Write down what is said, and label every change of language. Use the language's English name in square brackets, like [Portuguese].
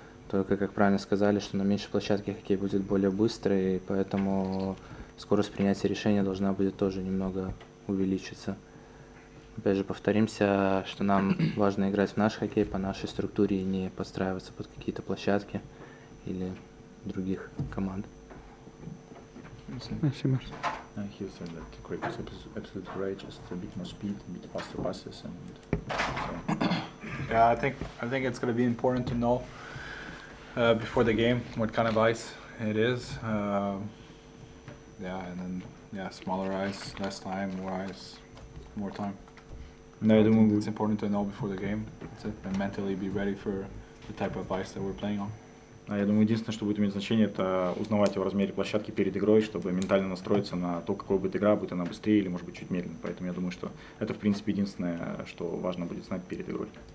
[Russian] Только, как правильно сказали, что на меньшей площадке хоккей будет более быстрый, и поэтому скорость принятия решения должна будет тоже немного увеличиться. Опять же, повторимся, что нам важно играть в наш хоккей по нашей структуре и не подстраиваться под какие-то площадки или других команд. Спасибо. [English] He said that Craig was absolutely right, just a bit more speed, a bit faster passes, and so. Yeah, I think it's going to be important to know before the game what kind of ice it is. Yeah, and then smaller ice, less time, more ice, more time. [Russian] Да, я думаю, [English] it's important to know before the game, and mentally be ready for the type of ice that we're playing on. [Russian] Я думаю, единственное, что будет иметь значение, это узнавать о размере площадки перед игрой, чтобы ментально настроиться на то, какой будет игра, будет она быстрее или, может быть, чуть медленнее. Поэтому я думаю, что это, в принципе, единственное, что важно будет знать перед игрой.